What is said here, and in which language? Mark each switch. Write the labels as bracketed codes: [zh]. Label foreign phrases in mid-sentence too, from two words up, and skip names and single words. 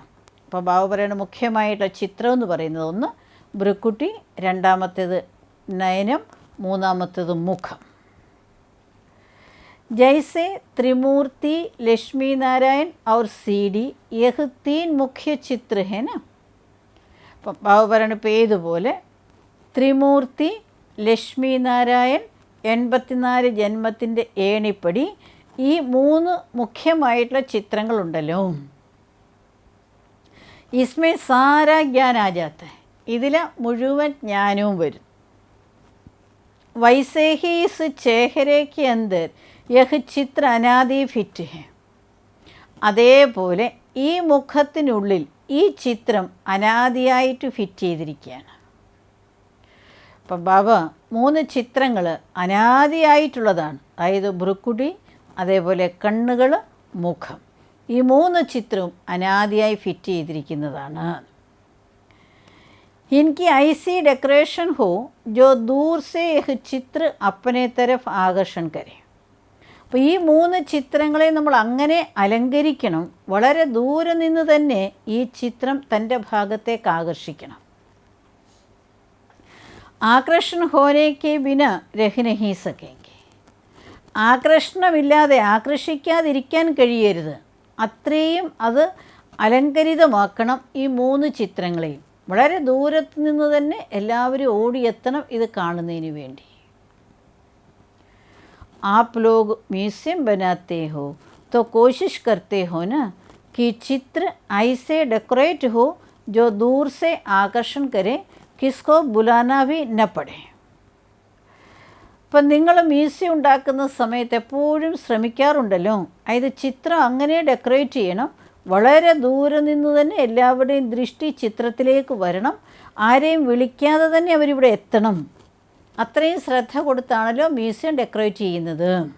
[ml] അപ്പോൾ ബാബു പറയുന്ന മുഖ്യമായിട്ടുള്ള ചിത്രം എന്ന് പറയുന്നത് ഒന്ന് ഭ്രുക്കുട്ടി, രണ്ടാമത്തേത് നയനം, മൂന്നാമത്തേത് മുഖം. [hi] जैसे त्रिमूर्ति, लक्ष्मी नारायण और सीडी, यह 3 मुख्य चित्र है ना. [ml] അപ്പം ബാബു പറയുന്ന പേതുപോലെ ത്രിമൂർത്തി, ലക്ഷ്മി നാരായൺ, 84 ജന്മത്തിൻ്റെ ഏണിപ്പടി, ഈ 3 മുഖ്യമായിട്ടുള്ള ചിത്രങ്ങളുണ്ടല്ലോ. [hi] इसमें सारा ज्ञान आ जाता, [ml] ഇതിൽ മുഴുവൻ ജ്ഞാനവും വരും. [hi] वैसे ही इस चेहरे के अंदर यह चित्र अनादि फिट है. [ml] അതേപോലെ ഈ മുഖത്തിനുള്ളിൽ ഈ ചിത്രം അനാദിയായിട്ട് ഫിറ്റ് ചെയ്തിരിക്കുകയാണ്. അപ്പം ബാബ 3 ചിത്രങ്ങൾ അനാദിയായിട്ടുള്ളതാണ്. അതായത് ഭ്രുക്കുടി, അതേപോലെ കണ്ണുകൾ, മുഖം. ഈ 3 ചിത്രവും അനാദിയായി ഫിറ്റ് ചെയ്തിരിക്കുന്നതാണ്. [hi] इनकी ऐसी डेकोरेशन हो जो दूर से यह चित्र अपने तरफ आकर्षण करे. [ml] അപ്പോൾ ഈ 3 ചിത്രങ്ങളെ നമ്മൾ അങ്ങനെ അലങ്കരിക്കണം, വളരെ ദൂരെ നിന്ന് തന്നെ ഈ ചിത്രം തൻ്റെ ഭാഗത്തേക്ക് ആകർഷിക്കണം. [hi] आकर्षण होने के बिना रह नहीं सकेंगे. [ml] ആകർഷണമില്ലാതെ ആകർഷിക്കാതിരിക്കാൻ കഴിയരുത്. അത്രയും അത് അലങ്കരിതമാക്കണം ഈ 3 ചിത്രങ്ങളെയും. വളരെ ദൂരത്ത് നിന്ന് തന്നെ എല്ലാവരും ഓടിയെത്തണം ഇത് കാണുന്നതിന് വേണ്ടി. [hi] आप लोग म्यूज़ियम बनाते हो तो कोशिश करते हो ना कि चित्र ऐसे डेकोरेट हो जो दूर से आकर्षण करे, किसको बुलाना भी न पड़े. [ml] അപ്പം നിങ്ങൾ മ്യൂസിയം ഉണ്ടാക്കുന്ന സമയത്ത് എപ്പോഴും ശ്രമിക്കാറുണ്ടല്ലോ, അതായത് ചിത്രം അങ്ങനെ ഡെക്കറേറ്റ് ചെയ്യണം, വളരെ ദൂരെ നിന്ന് തന്നെ എല്ലാവരുടെയും ദൃഷ്ടി ചിത്രത്തിലേക്ക് വരണം, ആരെയും വിളിക്കാതെ തന്നെ അവരിവിടെ എത്തണം. അത്രയും ശ്രദ്ധ കൊടുത്താണല്ലോ മ്യൂസിയം ഡെക്കറേറ്റ് ചെയ്യുന്നത്.